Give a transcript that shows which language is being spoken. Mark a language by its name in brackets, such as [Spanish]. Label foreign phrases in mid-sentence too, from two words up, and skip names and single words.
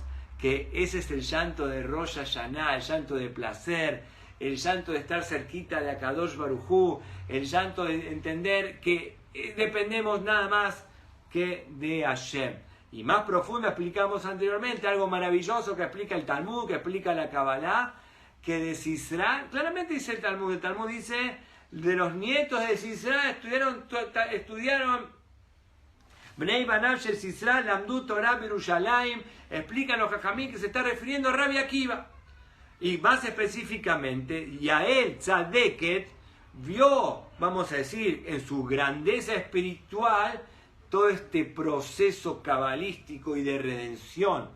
[Spanish] Que ese es el llanto de Rosh Hashanah, el llanto de placer, el llanto de estar cerquita de [Hebrew] הקדוש ברוך הוא, [Spanish] el llanto de entender que dependemos nada más que de Hashem. Y más profundo explicamos anteriormente algo maravilloso que explica el Talmud, que explica la Kabbalah, que de Sisra, claramente dice el Talmud dice, de los nietos de Sisra estudiaron [Hebrew] בני בניו של סיסרא למדו תורה בירושלים, [Spanish] explican los Jajamim que se está refiriendo a Rabí Akiva. Y más específicamente, Yael Tzadeket vio, vamos a decir, en su grandeza espiritual, todo este proceso cabalístico y de redención.